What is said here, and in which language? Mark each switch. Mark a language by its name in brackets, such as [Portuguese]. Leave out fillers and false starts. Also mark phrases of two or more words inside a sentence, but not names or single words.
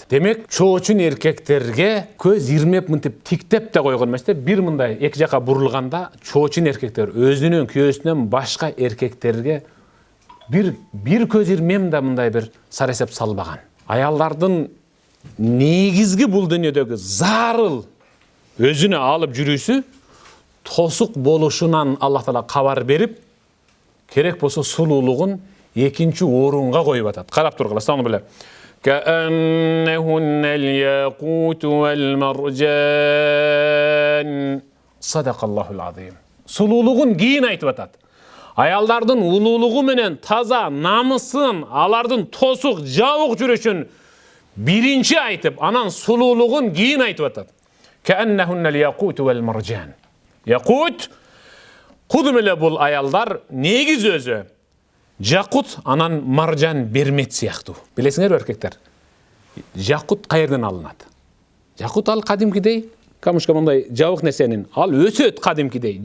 [Kyrgyz] Демек, чоочун эркектерге көз ирмеп мынтип тиктеп да койгон эмес, бир мындай эки жака бурулганда чоочун эркектер өзүнүн күйөөсүнөн башка эркектерге бир көз ирмем да мындай бир саресеп салбаган. Аялдардын негизги бул дүйнөдөгү зарыл өзүнө алып жүрүүсү тосук болушунан Аллах Таала кабар берип, керек болсо сулуулугун экинчи орунга коюп атат. Карап тургула, саны беле. [Arabic] كأنهن الياقوت والمرجان صدق الله العظيم. [Kyrgyz] Сулуулугун кийин айтып атат. Аялдардын улуулугу менен таза намысын, алардын тосук, жабык жүрүшүн биринчи айтып, анан сулуулугун кийин айтып атат. [Arabic] كأنهن الياقوت والمرجان. [Kyrgyz] Якут кудум эле бул аялдар негиз өзү жакут, анан маржан бермет сыяктуу. Билесиңерби эркектер? Жакут каерден алынат? Жакут ал кадимкидей, камушка мындай жабык нерсенин, ал өсөт кадимкидей.